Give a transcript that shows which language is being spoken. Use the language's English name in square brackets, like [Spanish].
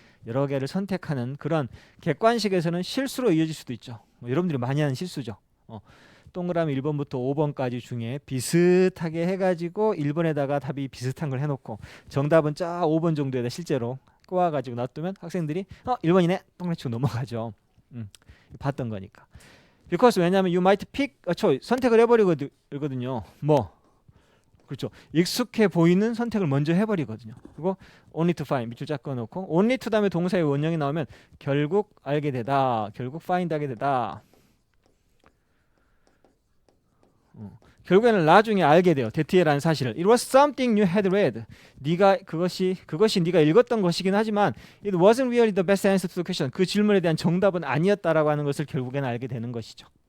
[Korean] 여러 개를 선택하는 그런 객관식에서는 실수로 이어질 수도 있죠. 여러분들이 많이 하는 실수죠. 동그라미 1번부터 5번까지 중에 비슷하게 해가지고 1번에다가 답이 비슷한 걸 해놓고 정답은 쫙 5번 정도에다 실제로 꼬아가지고 놔두면 학생들이 1번이네 동그라미 치고 넘어가죠. 봤던 거니까. Because 왜냐하면 [English] you might pick a choice [Korean] 선택을 해버리거든요. 뭐 그렇죠. 익숙해 보이는 선택을 먼저 해버리거든요. 그리고 only to find 밑줄 쫙 꺼놓고 only to 다음에 동사의 원형이 나오면 결국 알게 되다. 결국 find 하게 되다. 결국에는 나중에 알게 돼요. that라는 사실을. [English] It was something you had read. [Korean] 그것이 네가 읽었던 것이긴 하지만 [English] it wasn't really the best answer to the question. [Korean] 그 질문에 대한 정답은 아니었다라고 하는 것을 결국에는 알게 되는 것이죠.